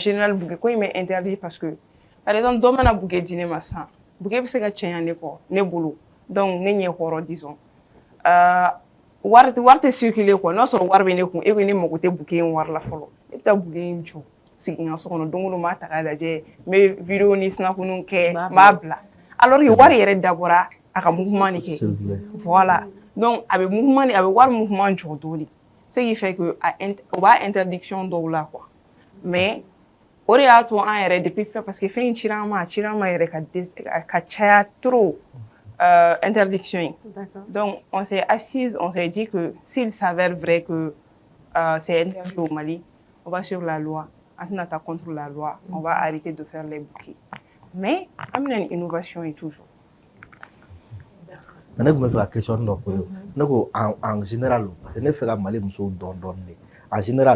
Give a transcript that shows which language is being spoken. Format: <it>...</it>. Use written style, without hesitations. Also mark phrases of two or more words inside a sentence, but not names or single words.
<bm>général bouquet ko in bɛ interdit</bm> <fr>parce que par exemple</fr> <bm>dɔ mana bouquet di ne ma sisan bouquet bɛ se ka cɛɲa ne kɔ ne bolo donc ne ɲɛ kɔrɔ disons wari tɛ circuler quoi n'a sɔrɔ wari bɛ ne kun e ko ne mago tɛ bouquet in wari la fɔlɔ e bɛ taa bouquet in jɔ sigi n ka so kɔnɔ don o don n b'a ta k'a lajɛ n bɛ vidéo ni snapuniw kɛ n b'a bila</bm> <fr>alors que</fr> <bm>wari yɛrɛ dabɔra a ka mouvement de kɛ</bm> <fr>voilà donc</fr> <bm>a bɛ mouvement a bɛ wari mouvement jɔ dɔɔni</bm> <fr>ce qui fait que</fr> <bm>o b'a interdiction dɔw la quoi mais o de y'a to an yɛrɛ depuis fɛn parce que fɛn in cira an ma yɛrɛ ka caya</bm> <fr>trop interdiction. Donc, on s'est assise, on s'est dit que s'il s'avère vrai que c'est interdit au Mali, on va sur la loi. En attendant contre la loi, on va arrêter de faire les bouquets. Mais, il y a une innovation et toujours. Je me fais la question en général, parce que je fais la Mali en général.</fr>